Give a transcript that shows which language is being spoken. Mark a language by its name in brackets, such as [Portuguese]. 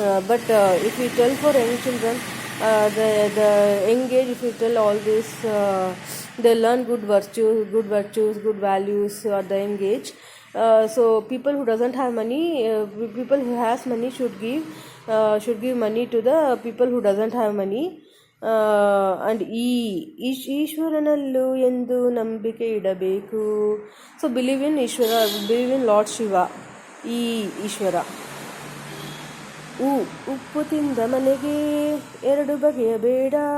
[English] But if we tell for young children, the young age, if we tell all this, they learn good virtues, good values at the young age. So people who doesn't have money, people who has money should give money to the people who doesn't have money. [Kannada] And ಈಶ್ವರನಲ್ಲೂ ಎಂದು ನಂಬಿಕೆ ಇಡಬೇಕು. [English] So believe in Ishvara, believe in Lord Shiva. Ishvara. [Kannada] ಉಪ್ಪು ತಿಂದ ಮನೆಗೆ 2 ಬಗೆಯ ಬೇಡ.